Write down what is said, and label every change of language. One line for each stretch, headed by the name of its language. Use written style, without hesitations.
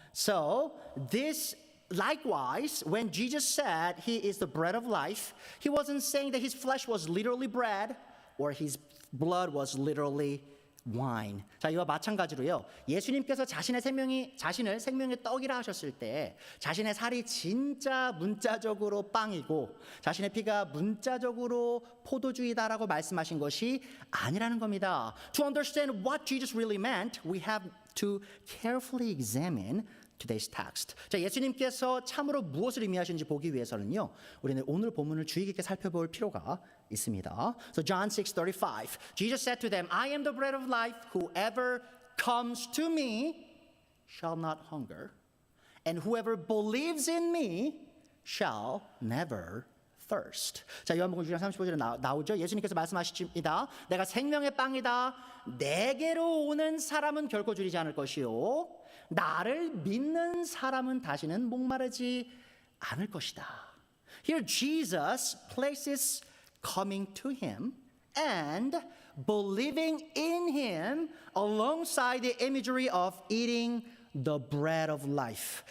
English: So this likewise, when Jesus said he is the bread of life, he wasn't saying that his flesh was literally bread or his blood was literally wine.
Korean: 자, 이와 마찬가지로요. 예수님께서 자신을 생명의 떡이라 하셨을 때 자신의 살이 진짜 문자적으로 빵이고 자신의 피가 문자적으로 포도주이다라고 말씀하신 것이 아니라는 겁니다.
English: To understand what Jesus really meant, we have to carefully examine today's text.
Korean: 자, 예수님께서 참으로 무엇을 의미하시는지 보기 위해서는요, 우리는 오늘 본문을 주의 깊게 살펴볼 필요가 있습니다.
English: So John 6:35, Jesus said to them, I am the bread of life. Whoever comes to me shall not hunger, and whoever believes in me shall never thirst.
Korean: 자, 요한복음 6장 35절에 나오죠. 예수님께서 말씀하십니다. 내가 생명의 빵이다. 내게로 오는 사람은 결코 줄이지 않을 것이요, 나를 믿는 사람은 다시는 목마르지 않을 것이다.
English: Here Jesus places coming to him and believing in him alongside the imagery of eating the bread of life.